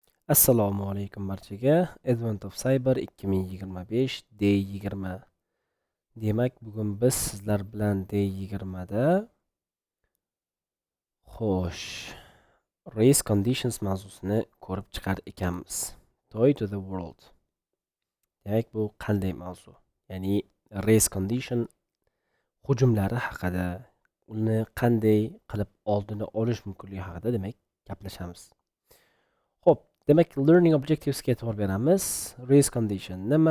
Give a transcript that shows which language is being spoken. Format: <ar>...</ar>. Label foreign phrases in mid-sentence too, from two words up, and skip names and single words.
<uz>Assalomu alaykum barchaga. Advent of Cyber 2025 D20. Demak, bugun biz sizlar bilan D20 da</uz> <en>race conditions</en> <uz>mavzusini ko'rib chiqar ekanmiz.</uz> <en>Toy to the world.</en> <uz>Demak, bu qanday mavzu? Ya'ni</uz> <en>race condition</en> <uz>hujumlari haqida, uni qanday qilib oldini olish mumkinligi haqida demak gaplashamiz. Demak,</uz> <en>learning objectivesga</en> <uz>e'tibor beramiz.</uz> <en>Race condition</en> <uz>nima?</uz>